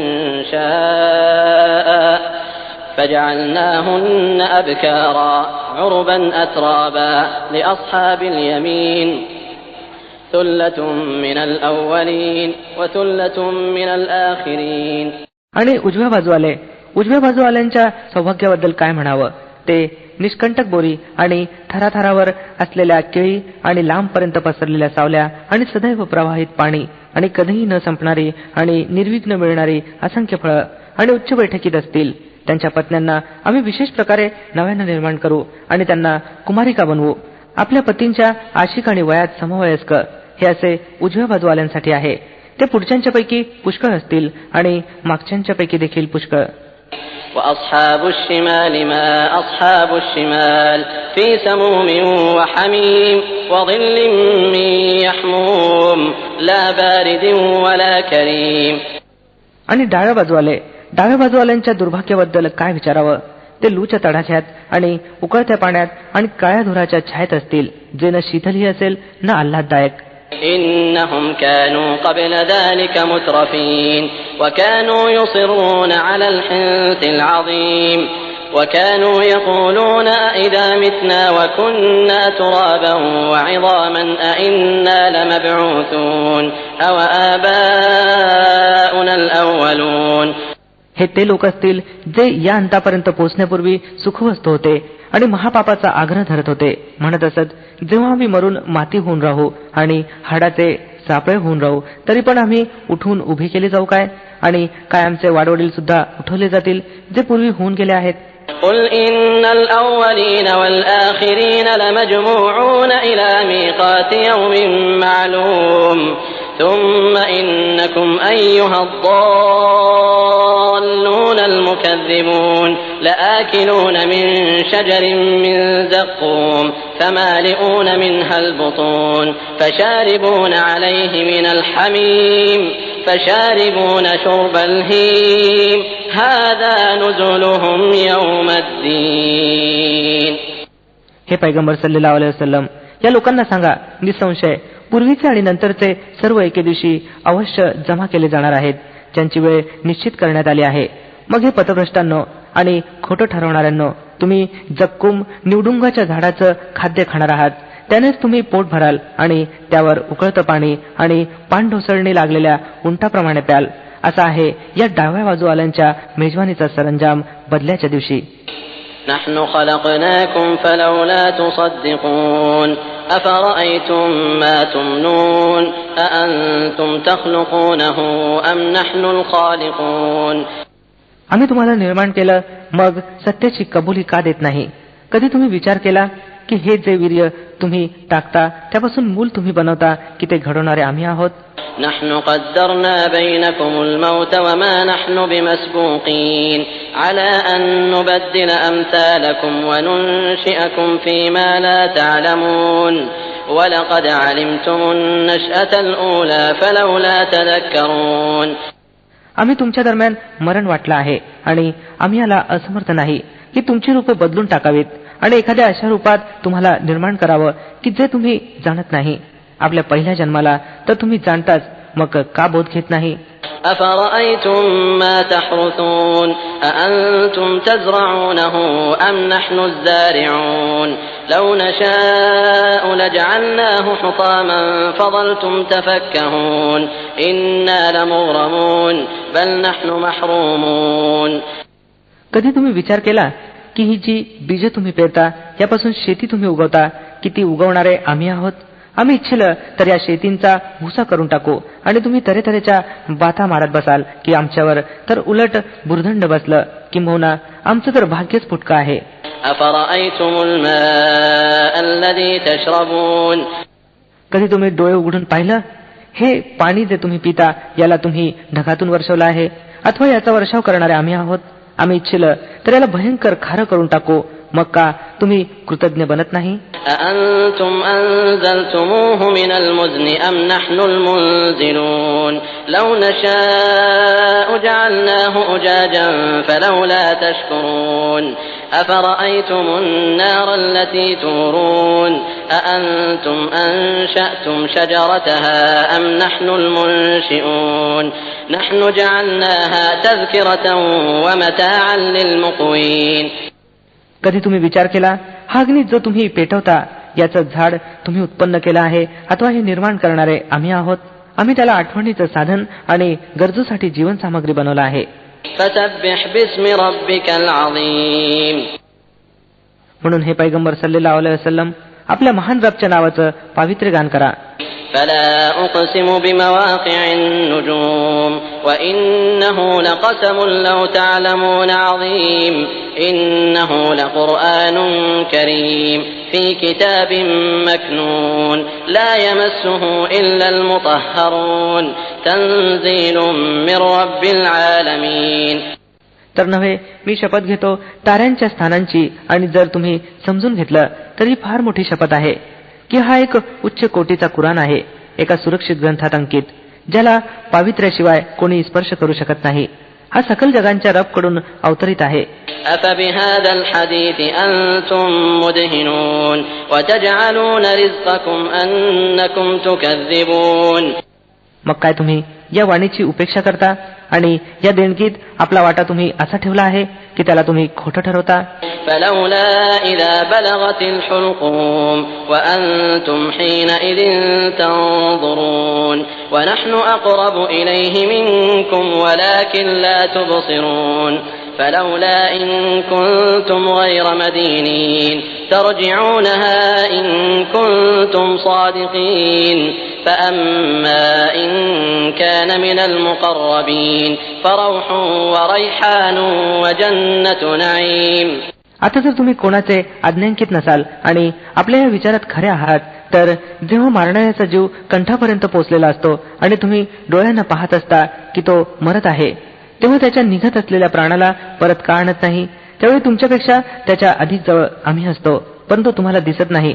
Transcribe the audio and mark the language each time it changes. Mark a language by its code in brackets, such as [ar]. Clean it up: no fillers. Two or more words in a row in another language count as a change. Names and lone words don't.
[ar] إنشاء فجعلناهن أبكارا عربا أترابا لأصحاب اليمين ثلة من الأولين وثلة من الآخرين. [mr] आणि उजव्या बाजूवाल्यांच्या सौभाग्याबद्दल काय म्हणावं. ते निष्कंटक बोरी आणि थराथरावर असलेल्या केळी आणि लांबपर्यंत पसरलेल्या सावल्या आणि सदैव प्रवाहित पाणी आणि कधीही न संपणारी आणि निर्विघ्न मिळणारी असंख्य फळं आणि उच्च बैठकीत असतील. त्यांच्या पत्न्यांना आम्ही विशेष प्रकारे नव्यानं निर्माण करू आणि त्यांना कुमारिका बनवू. आपल्या पतींच्या आशिक आणि वयात समवयस्क. हे असे उजव्या बाजूवाल्यांसाठी आहे. ते पुढच्यांच्यापैकी पुष्कळ असतील आणि मागच्यांच्यापैकी देखील पुष्कळ. [ar] وأصحاب الشمال ما أصحاب الشمال في سموم وحميم وظل من يحموم لا بارد ولا كريم. [mr] आणि डाव्या बाजूवाले डाव्या बाजूवाल्यांच्या दुर्भाग्याबद्दल काय विचारावं? ते लूच्या तडाख्यात आणि उकळत्या पाण्यात आणि काळ्या धुराच्या छायेत असतील, जे न शीतलही असेल न आल्हाददायक. [ar] إنهم كانوا قبل ذلك مترفين وكانوا يصرون على الحنث العظيم وكانوا يقولون أإذا متنا وكنا ترابا وعظاما أإنا لمبعوثون أو آباؤنا الأولون. [mr] हे ते लोक असतील जे या अंतापर्यंत पोहोचण्यापूर्वी सुखवस्त होते आणि महापापाचा आग्रह धरत होते. म्हणत असत, जेव्हा आम्ही मरून माती होऊन राहू आणि हाडाचे सापळे होऊन राहू, तरी पण आम्ही उठून उभी केली जाऊ काय? आणि काय आमचे वाडवडील सुद्धा उठवले जातील जे पूर्वी होऊन गेले आहेत? [ar] قل إن الأولين والآخرين لمجموعون إلى ميقات يوم معلوم ثم إنكم أيها الضالون المكذبون لآكلون من شجر من زقوم فمالئون منها البطون فشاربون عليه من الحميم فشاربون شرب الهيم هذا نزلهم يوم الدين. [mr] हे पैगंबर [ar] صلى الله عليه وسلم, [mr] या लोकांना सांगा, निसंशय पूर्वीचे आणि नंतरचे सर्व एके दिवशी अवश्य जमा केले जाणार आहेत, ज्यांची वेळ निश्चित करण्यात आली आहे. मग हे पथभ्रष्टांनो आणि खोटं ठरवणाऱ्यांनो, तुम्ही जक्कुम निवडुंगाच्या झाडाचं खाद्य खाणार आहात. त्यानेच तुम्ही पोट भराल आणि त्यावर उकळतं पाणी आणि पाणढोसळणी लागलेल्या उंटाप्रमाणे प्याल. असा आहे या डाव्या बाजूवाल्यांच्या मेजवानीचा सरंजाम बदल्याच्या दिवशी. [ar] نحن خلقناكم فلولا تصدقون أفرأيتم ما تمنون أأنتم تخلقونه أم نحن الخالقون. [mr] आम्ही तुम्हाला निर्माण केलं, मग सत्याची कबुली का देत नाही? कधी तुम्ही विचार केला की हे जे वीर्य तुम्ही टाकता त्यापासून मूल तुम्ही बनवता की ते घडवणारे आम्ही आहोत? [ar] نحن قدرنا بينكم الموت وما نحن بمسبوقين على أن نبدل أمثالكم وننشئكم فيما لا تعلمون ولقد علمتم النشأة الأولى فلولا تذكرون. [mr] आम्ही तुमच्या दरम्यान मरण वाटलं आहे आणि आम्ही याला असमर्थ नाही की तुमची रूपे बदलून टाकावीत आणि एखाद्या अशा रूपात तुम्हाला निर्माण करावं की जे तुम्ही जाणत नाही. आपल्या पहिल्या जन्माला तर तुम्ही जाणताच, मग का बोध घेत नाही? [ar] أفرأيتم ما تحرثون أأنتم تزرعونه أم نحن الزارعون لو نشاء لجعلناه حطاما فظلتم تفكهون إنا لمغرمون بل نحن محرومون. [mr] कधी तुम्ही विचार केला की ही जी बीजे तुम्ही पेरता यापासून शेती तुम्ही उगवता की ती उगवणारे आम्ही आहोत? आम्ही इच्छिलं तर या शेतींचा भुसा करून टाकू आणि तुम्ही तऱ्हेतऱ्हेच्या बाथा मारत बसाल की आमच्यावर, तर उलट बुरधंड बसलं, किंबहुना आमचं तर भाग्यच फुटकं आहे. [ar] أفرأيتم الماء الذي تشربون. [mr] कधी तुम्ही डोळे उघडून पाहिलं? हे पाणी जे तुम्ही पिता याला तुम्ही ढगातून वर्षवलं आहे अथवा याचा वर्षाव करणारे आम्ही आहोत? आम्ही इच्छिलं तर याला भयंकर खारं करून टाकू, मग का तुम्ही कृतज्ञ बनत नाही? [ar] أأنتم أنزلتموه من المزن أم نحن المنزلون لو نشاء جعلناه أجاجا فلولا تشكرون أفرأيتم النار التي تورون أأنتم أنشأتم شجرتها أم نحن المنشئون نحن جعلناها تذكرة ومتاعا للمقوين. [mr] कधी तुम्ही विचार केला, हा अग्नी जो तुम्ही पेटवता याचं झाड तुम्ही उत्पन्न केलं आहे अथवा हे निर्माण करणारे आम्ही आहोत? आम्ही त्याला आठवणीचं साधन आणि गरजूसाठी जीवन सामग्री बनवलं आहे. [ar] فسبح باسم ربك العظيم. [mr] म्हणून हे पैगंबर [ar] صلى الله عليه وسلم, [mr] आपल्या महान रबच्या नावाचं पावित्र्य गान करा. [ar] فلا أقسم بمواقع النجوم وإنه لقسم لو تعلمون عظيم إنه لقرآن كريم في كتاب مكنون لا يمسه إلا المطهرون تنزيل من رب العالمين. [mr] तर नव्हे, मी शपथ घेतो ताऱ्यांच्या स्थानांची, आणि जर तुम्ही समजून घेतलं तरी फार मोठी शपथ आहे की हा एक उच्च कोटीचा कुराण आहे, एका सुरक्षित ग्रंथात अंकित, ज्याला पावित्र्याशिवाय कोणी स्पर्श करू शकत नाही. हा सकल जगांच्या रब कडून अवतरित आहे. [ar] أفبهذا الحديث أنتم مدهنون وتجعلون رزقكم أنكم تكذبون. [mr] मग काय तुम्ही या वाणीची उपेक्षा करता आणि या देणगीत आपला वाटा तुम्ही असा ठेवला आहे की त्याला तुम्ही खोटं ठरवता. [ar] فلولا إذا بلغت الحلقوم وأنتم حينئذ تنظرون ونحن أقرب إليه منكم ولكن لا تبصرون فلولا إن كنتم غير مدينين ترجعونها إن كنتم صادقين فأما إن كان من المقربين فروح وريحان وجنة نعيم. [mr] आता जर तुम्ही कोणाचे आज्ञांकित नसाल आणि आपल्या या विचारात खरे आहात तर जेव्हा मारणाऱ्याचा जीव कंठापर्यंत पोचलेला असतो आणि तुम्ही डोळ्यांना पाहत असता की तो मरत आहे, तेव्हा त्याच्या निघत असलेल्या प्राणाला परत का आणत नाही? त्यावेळी तुमच्यापेक्षा त्याच्या अधिक जवळ आम्ही असतो, परंतु तुम्हाला दिसत नाही.